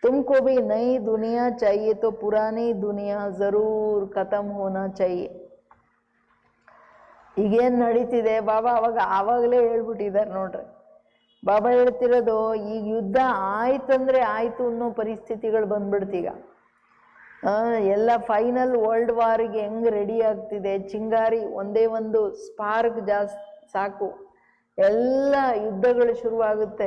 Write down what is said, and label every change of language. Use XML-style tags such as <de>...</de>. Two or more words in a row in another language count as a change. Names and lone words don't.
<hi>तुमको भी नई दुनिया चाहिए तो पुरानी दुनिया जरूर खत्म होना चाहिए.</hi> <kn>ಈಗೇನು ನಡೀತಿದೆ ಬಾಬಾ ಆವಾಗಲೇ ಹೇಳ್ಬಿಟ್ಟಿದ್ದಾರೆ ನೋಡ್ರಿ. ಬಾಬಾ ಹೇಳ್ತಿರೋದು ಈಗ ಯುದ್ಧ ಆಯ್ತಂದ್ರೆ ಆಯ್ತು ಅನ್ನೋ ಪರಿಸ್ಥಿತಿಗಳು ಬಂದ್ಬಿಡ್ತೀಗ. ಎಲ್ಲ</kn> <en>final world</en> <kn>ವಾರಿಗೆ ಹೆಂಗ್ ರೆಡಿ ಆಗ್ತಿದೆ, ಚಿಂಗಾರಿ ಒಂದೇ ಒಂದು ಸ್ಪಾರ್ಕ್ ಜಾಸ್ತಿ ಸಾಕು, ಎಲ್ಲ ಯುದ್ಧಗಳು ಶುರುವಾಗುತ್ತೆ.</kn>